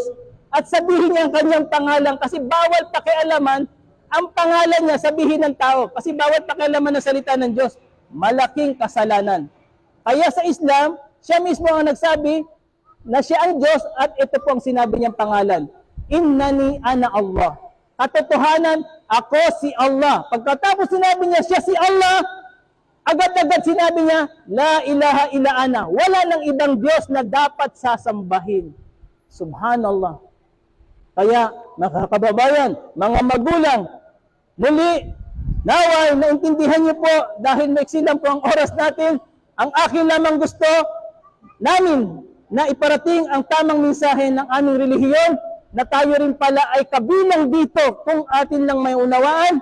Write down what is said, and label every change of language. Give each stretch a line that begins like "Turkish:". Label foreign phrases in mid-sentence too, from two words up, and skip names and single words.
Filipino: At sabihin niya ang kanyang pangalan kasi bawal pakialaman ang pangalan niya sabihin ng tao. Kasi bawal pakialaman ng salita ng Diyos. Malaking kasalanan. Kaya sa Islam, siya mismo ang nagsabi na siya ang Diyos at ito po ang sinabi niyang pangalan.
Arabic: إنني أنا الله.
Filipino: Katotohanan, ako si Allah. Pagkatapos sinabi niya siya si Allah, agad-agad sinabi niya,
Arabic: لا إله إلا أنا.
Filipino: Wala nang ibang Diyos na dapat sasambahin. Subhanallah. Kaya, mga kababayan, mga magulang, muli, naway, naintindihan niyo po, dahil maiksi lang po ang oras natin, ang akin lamang gusto namin na iparating ang tamang mensahe ng aming relihiyon, na tayo rin pala ay kabilang dito kung atin lang may unawaan.